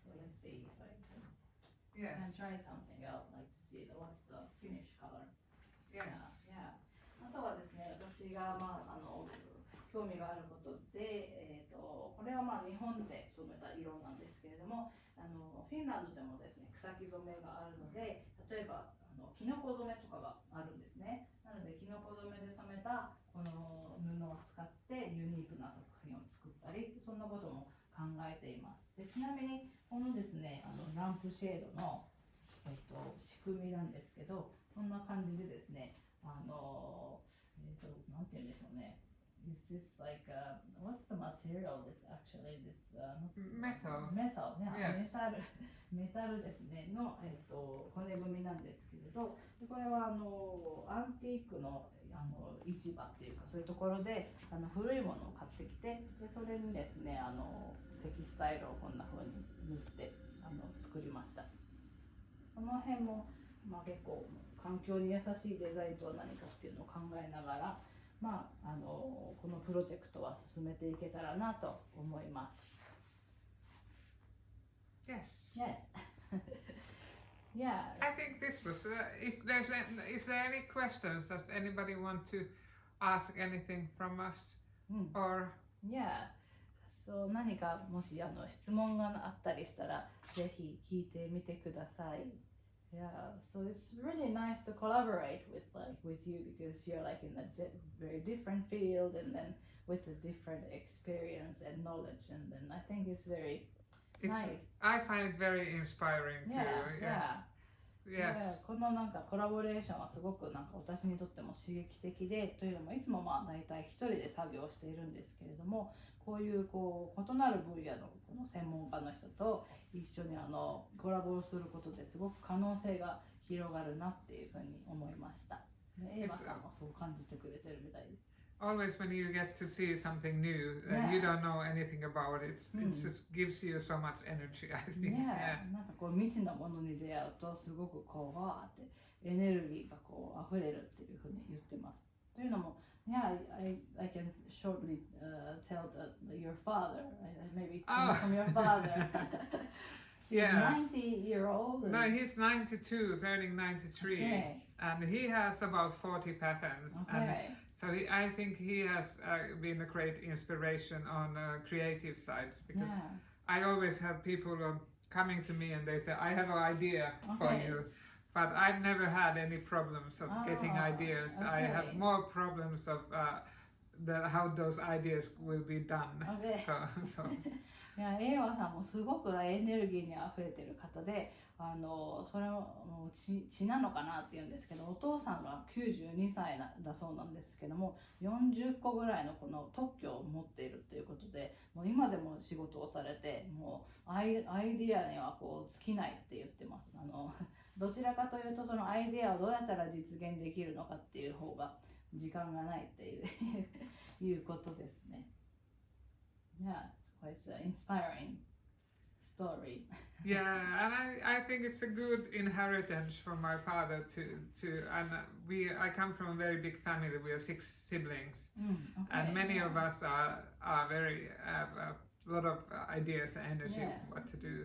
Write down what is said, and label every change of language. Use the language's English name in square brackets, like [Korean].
[English] So let's see if I can try something out, like to see what's the finish color. Yes. Yeah. [Japanese] あとはですね、私が興味があることで、これは日本で染めた色なんですけれども、フィンランドでもですね、草木染めがあるので、例えばキノコ染めとかがあるんですね。なのでキノコ染めで染めたこの布を使ってユニークな作品を作ったり、そんなことも考えています。で、ちなみにこのですね、ランプシェードの、仕組みなんですけど、こんな感じでですね、なんて言うんでしょうね。 [English] Is this like what's the material? This actually this metal. yeah, Yes. [Japanese] メタルですねの骨組みなんですけれど、これはアンティークの市場っていうかそういうところで古いものを買ってきて、でそれにですねテキスタイルをこんな風に塗って作りました。その辺も結構環境に優しいデザインとは何かっていうのを考えながら。このプロジェクトは進めていけたらなと思います。 [English] Yes. Yes. Yeah. I think this was. Is there any questions? Does anybody want to ask anything from us? Or Yeah. [Japanese] So 何かもし質問があったりしたらぜひ聞いてみてください。 [English] Yeah, so it's really nice to collaborate with you because you're like in a very different field and then with a different experience and knowledge, and then I think it's very nice. I find it very inspiring too. Yeah. Yes. このコラボレーションはすごく私にとっても刺激的で、というのもいつも大体一人で作業しているんですけれども、こういう異なる分野のこの専門家の人と一緒にコラボすることですごく可能性が広がるなっていうふうに思いました。エイバさんもそう感じてくれてるみたいです。 Always when you get to see something new and you don't know anything about it, it just gives you so much energy, I think. Yeah. [Japanese] 未知のものに出会うとすごくわーってエネルギーが溢れるっていうふうに言ってます。というのも、 [English] Yeah, I can shortly tell your father, maybe from your father. He's 90-year-old. No, he's 92, turning 93, Okay. and he has about 40 patterns. Okay. And so I think he has been a great inspiration on the creative side, because I always have people coming to me and they say, I have an idea for you. But I've never had any problems of getting ideas. I have more problems of how those ideas will be done. So. [Japanese] いや、エイワさんもすごくエネルギーにあふれてる方で、それも血なのかなっていうんですけど、お父さんが92歳だそうなんですけども、40個ぐらいのこの特許を持っているということで、もう今でも仕事をされて、もうアイディアには尽きないって言ってます。どちらかというとそのアイディアをどうやったら実現できるのかっていう方が時間がないっていうことですね。 [English] Yeah, it's quite an inspiring story. Yeah, and I think it's a good inheritance from my father and I come from a very big family. We have 6 siblings, and many of us are very have a lot of ideas and energy of what to do.